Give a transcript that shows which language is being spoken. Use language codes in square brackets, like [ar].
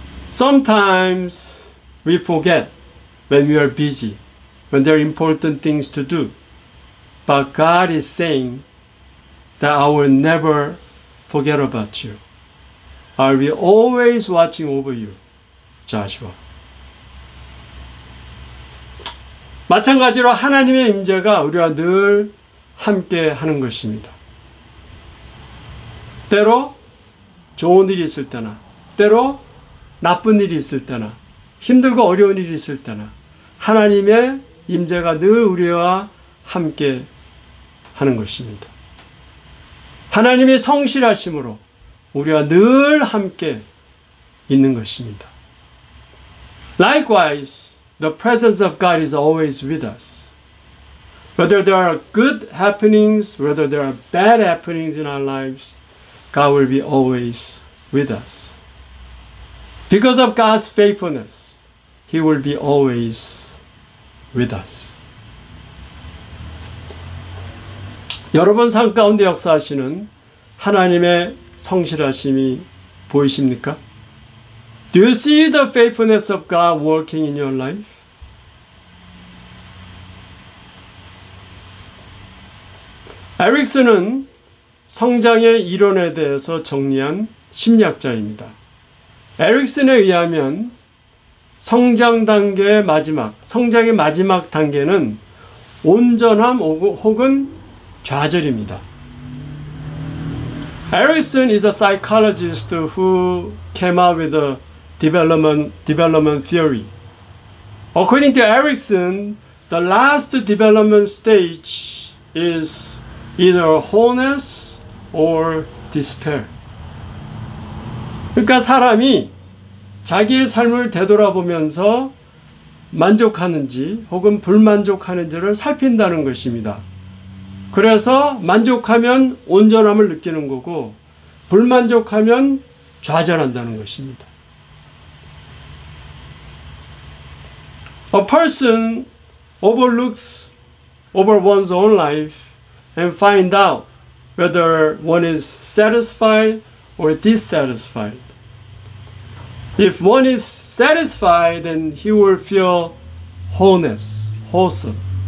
[en] Sometimes we forget when we are busy, when there are important things to do. But God is saying that I will never forget about you. I will be always watching over you, Joshua. [ko] 마찬가지로 하나님의 임재가 우리와 늘 함께 하는 것입니다. 때로 좋은 일이 있을 때나, 때로 나쁜 일이 있을 때나, 힘들고 어려운 일이 있을 때나 하나님의 임재가 늘 우리와 함께 하는 것입니다. 하나님의 성실하심으로 우리와 늘 함께 있는 것입니다. [en] Likewise, the presence of God is always with us. Whether there are good happenings, whether there are bad happenings in our lives, God will be always with us. Because of God's faithfulness, He will be always with us. [ko] 여러분 삶 가운데 역사하시는 하나님의 성실하심이 보이십니까? [en] Do you see the faithfulness of God working in your life? [ko] 에릭슨은 성장의 이론에 대해서 정리한 심리학자입니다. 에릭슨에 의하면 성장의 마지막 단계는 온전함 혹은 좌절입니다. [en] Erikson is a psychologist who came out with the development theory. According to Erickson, the last development stage is either wholeness or despair. [ko] 그러니까 사람이 자기의 삶을 되돌아보면서 만족하는지 혹은 불만족하는지를 살핀다는 것입니다. 그래서 만족하면 온전함을 느끼는 거고 불만족하면 좌절한다는 것입니다. [en] A person overlooks over one's own life and find out whether one is satisfied or dissatisfied. If one is satisfied, then he will feel wholeness, wholesome.